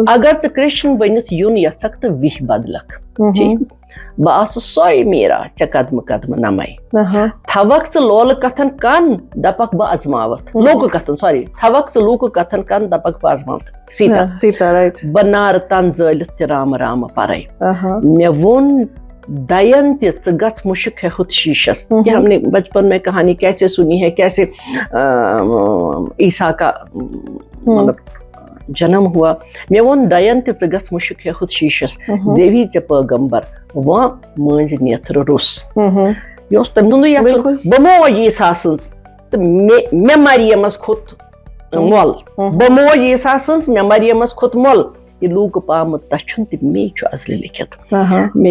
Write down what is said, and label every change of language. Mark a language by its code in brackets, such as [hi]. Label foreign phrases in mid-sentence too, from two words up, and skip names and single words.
[ks] اگر ژٕ کرٛشن بٔنِتھ یُن یژھکھ تہٕ وِہہِ بدلکھ, ٹھیٖک, بہٕ آسہٕ سۄے میٖرا ژےٚ قدمہٕ قدمہٕ نمے, تھوکھ ژٕ لولہٕ کتھن کن دپکھ بہٕ ازماوتھ, لوٗکہٕ کتھن سوری, تھوکھ ژٕ لوٗکہٕ کتھن کن دپکھ بہٕ ازماوتھ, سیٖتا, بہٕ نارٕ تن زٲلِتھ تہِ رامہٕ رامہٕ پرے, مےٚ ووٚن دین تہِ ژٕ گژھ مُشک ہیٚہُتھ شیٖشس. [ur] یہ ہم نے بچپن میں کہانی کیسے سنی ہے, کیسے عیسیٰ کا مطلب جنم ہوا. [ks] مےٚ ووٚن دین تہِ ژٕ گژھ مُشک ہیٚہُتھ شیٖشس, زیوی ژےٚ پٲغمبر وۄنۍ مٲنزِ نیتھرٕ روٚس. یہِ اوس تٔمۍ سُنٛدُے یتھ, بہٕ موج عیٖسیٰ سٕنٛز تہٕ مےٚ مریمس کھوٚت مۄل, بہٕ موج عیٖسیٰ سٕنٛز مےٚ مریمس کھوٚت مۄل, یہِ لوٗکہٕ پامُت دٔچھُن تہٕ مے چھُ ازلہِ لیکھِتھ, مےٚ